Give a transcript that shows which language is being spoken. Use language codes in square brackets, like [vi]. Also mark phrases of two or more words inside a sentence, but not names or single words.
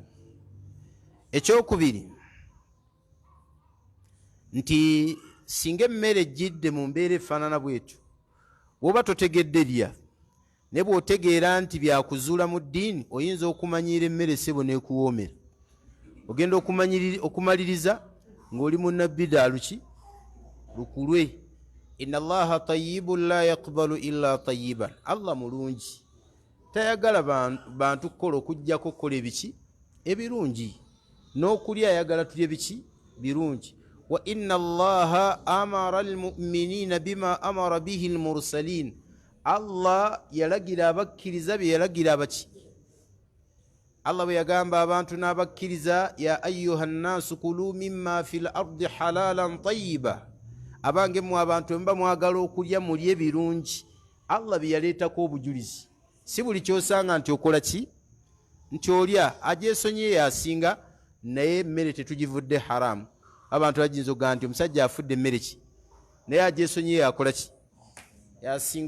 [lg] Ekyokubiri nti singa emmere ejjidde mu mbeera efaanana bwetyo, bw'oba totegedde lya, ne bw'otegeera nti byakuzuula mu ddiini, oyinza okumanyiira emmere sebo n'ekuwoomera. Ogenda okumaliriza ng'oli munnabbidaa luki? Lukulwe. [ar] إن الله طيب لا يقبل إلا طيبا. [lg] Allah mulungi tayagala bantu kukola okujjako kukola ebiki ebirungi, n'okulya ayagala tulye biki birungi. [ar] وإن الله أمر المؤمنين بما أمر به المرسلين. [lg] Allah yalagira abakkiriza bye yalagira abaki. Allah bwe yagamba abantu n'abakkiriza, [ar] يا أيها الناس كلوا مما في الأرض حلالا طيبا, [lg] abange mu abantu mba mwagala okulya mulye birungi. Allah bye yaleetako obujulizi, si buli kyosanga nti okola ki nti olya agyesonyiye yasinga, naye emmere tetugivudde haramu. Abantu bajinza okugaa nti omusajja afudde emmere ki, naye agyesonyiye yakola ki yasinga.